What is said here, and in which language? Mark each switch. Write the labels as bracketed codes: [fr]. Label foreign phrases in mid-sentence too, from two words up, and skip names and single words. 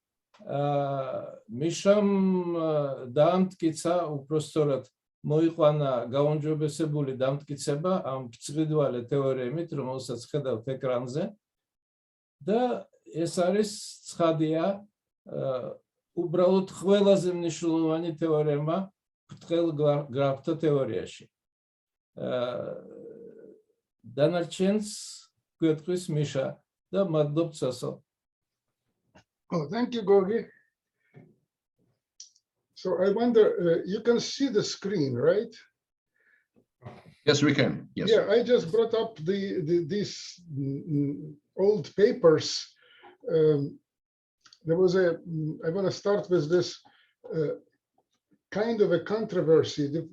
[ka] მიშამ დაამტკიცა, უпростоრად მოიყვანა გაუმჯობესებული დამტკიცება ამ ბრწყინვალე თეორემით, რომელსაც ხედავთ ეკრანზე და ეს არის ცხადია უბრალოდ ყველაზე მნიშვნელოვანი თეორემა ბრტყელ გრაფთა თეორიაში. დანარჩენს გვეტყვის მიშა და მადლობთ სასო. [en] Oh, thank you, Gogi. So I wonder, you can see the screen, right? Yes, we can. Yes. Yeah, I just brought up these old papers. There was I want to start with this kind of a controversy.